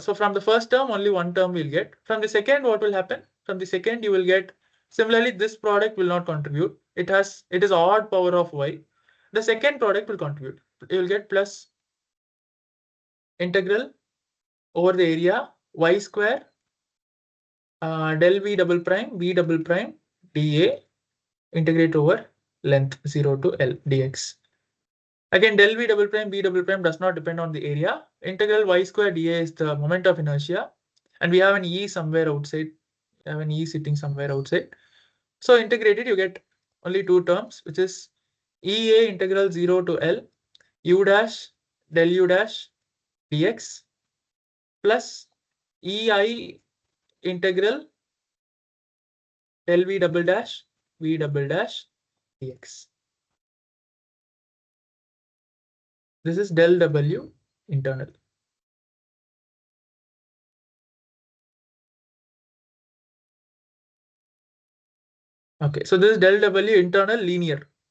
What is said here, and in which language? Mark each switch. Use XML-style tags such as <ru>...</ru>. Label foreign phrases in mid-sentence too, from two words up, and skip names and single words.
<en>So from the first term, only one term we'll get. From the second, what will happen? From the second, you will get, similarly, this product will not contribute. it is odd power of y. The second product will contribute. You will get plus integral over the area y square del v double prime dA integrate over length 0 to L dx. Again, del v double prime does not depend on the area. Integral y square dA is the moment of inertia, and we have an E somewhere outside. We have an E sitting somewhere outside. So integrated, you get only two terms, which is EA integral 0 to L u dash del u dash dx plus EI integral del v double dash dx. This is del W internal. Okay, so this is del W internal linear.</en>